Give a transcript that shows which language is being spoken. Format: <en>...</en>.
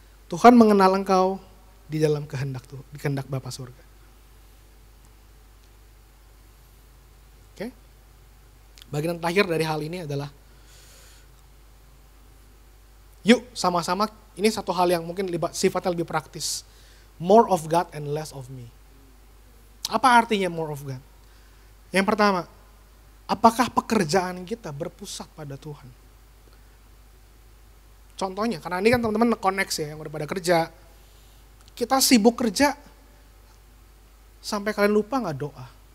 <id>Tuhan mengenal engkau di dalam kehendak Tuhan, di kehendak Bapa surga. Oke? Bagian terakhir dari hal ini adalah, yuk sama-sama, ini satu hal yang mungkin sifatnya lebih praktis.</id> <en>More of God and less of me.</en> <id>Apa artinya</id> <en>more of God?</en> <id>Yang pertama, apakah pekerjaan kita berpusat pada Tuhan? Contohnya, karena ini kan teman-teman connect ya, yang udah pada kerja. Kita sibuk kerja, sampai kalian lupa gak doa?</id>